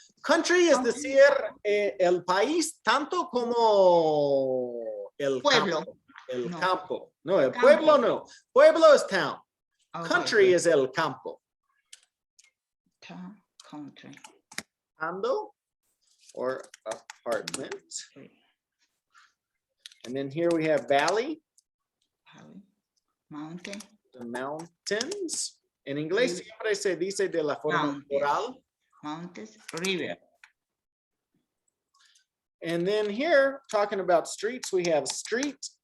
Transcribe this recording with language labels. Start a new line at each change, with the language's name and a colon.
Spanish: Country es decir, el país tanto como el Pueblo. campo. El No. campo. No, el Campo. pueblo no. Pueblo es town.
English: Country is
Spanish: el campo.
English: Country. Condo or apartment. And then here we have valley, Mountain. the mountains.
Spanish: En inglés siempre se dice de la forma oral.
English: Mountains. River. And then here, talking about streets, we have street,